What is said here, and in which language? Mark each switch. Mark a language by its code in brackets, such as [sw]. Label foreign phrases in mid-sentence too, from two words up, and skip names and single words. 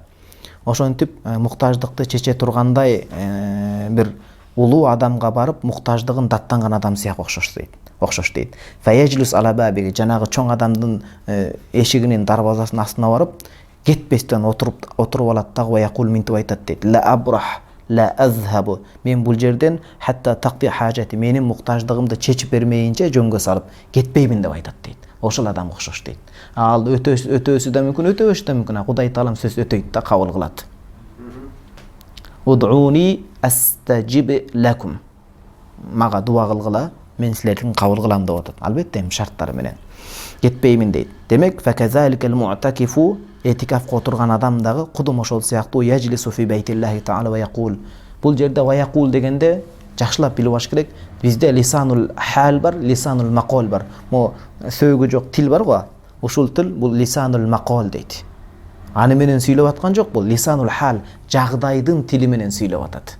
[ky] Ошентип муктаждыкты чече тургандай бир улуу адамга барып муктаждыгын даттанган адам сыяк окшош дейт. [ar] فيجلس على الباب, [ky] жанагы чоң адамдын эшигинин дарбазасынын астына барып кетпестен отуруп алат дагы [ar] ويقول [ky] минтип айтат дейт. [ar] لا أبرح لا أذهب, [ky] мен бул жерден [ar] حتى تقضى حاجتي, [ky] менин муктаждыгымды чечип бермейинче жөнгө салып кетпеймин деп айтат дейт. Ошол адамга окшош дейт. Ал өтөөсү да мүмкүн, өтөбөшү да мүмкүн. Кудай таалам сөз өтөйт да, кабыл кылат. [ar] ادعوني أستجب لكم. [ky] Мага дуа кылгыла, мен силердин кабыл кылам деп атат. Албетте шарттары менен. Кетпеймин дейт. Демек [ar] فكذلك المعتكف [ky] этикафка отурган адам дагы кудум ошол сыяктуу [ar] يجلس في بيت الله تعالى ويقول. [ky] Бул жерде [ar] ويقول [ky] дегенде жакшылап билип алыш керек. Бизде [ar] لسان الحال [ky] бар, [ar] لسان المقال [ky] бар. Мо сөөгү жок тил бар го. Ушул тил бул [ar] لسان المقال [ky] дейт. Аны менен сүйлөп аткан жок, бул [ar] لسان الحال, [ky] жагдайдын тили менен сүйлөп атат.